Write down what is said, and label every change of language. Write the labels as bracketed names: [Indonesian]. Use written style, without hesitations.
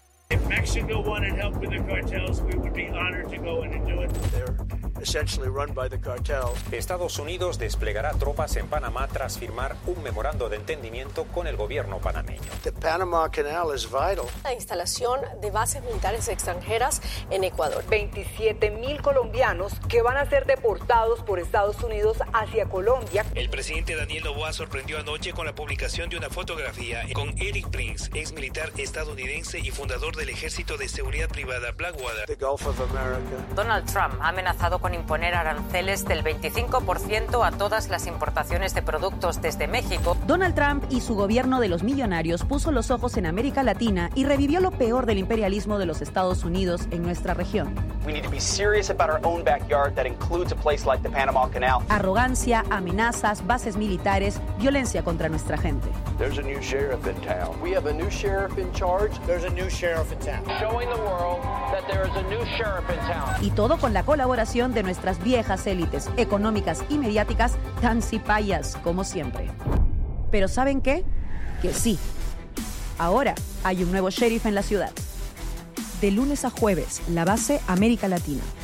[English] If Mexico wanted help with the cartels, we would be honored to go in and do it. They're essentially run by the cartels. [Spanish] Estados Unidos desplegará tropas en Panamá tras firmar un memorando de entendimiento con el gobierno panameño. [English] The Panama Canal is vital. [Spanish] La instalación de bases militares extranjeras en Ecuador. 27,000 colombianos que van a ser deportados por Estados Unidos hacia Colombia. El presidente Daniel Noboa sorprendió anoche con la publicación de una fotografía con Eric Prince, ex militar estadounidense y fundador del ejército de seguridad privada Blackwater. [English] The Gulf of America. [Spanish] Donald Trump ha amenazado con imponer aranceles del 25% a todas las importaciones de productos desde México. Donald Trump y su gobierno de los millonarios puso los ojos en América Latina y revivió lo peor del imperialismo de los Estados Unidos en nuestra región. [English] We need to be serious about our own backyard that includes a place like the Panama Canal. [Spanish] Arrogancia, amenazas, bases militares, violencia contra nuestra gente. [English] There's a new sheriff in town. We have a new sheriff in charge. There's a new sheriff in town. Showing the world that there is a new sheriff in town. [Spanish] Y todo con la colaboración de nuestras viejas élites económicas y mediáticas tan cipayas como siempre. Pero ¿saben qué? Que sí. Ahora hay un nuevo sheriff en la ciudad. De lunes a jueves, la base América Latina.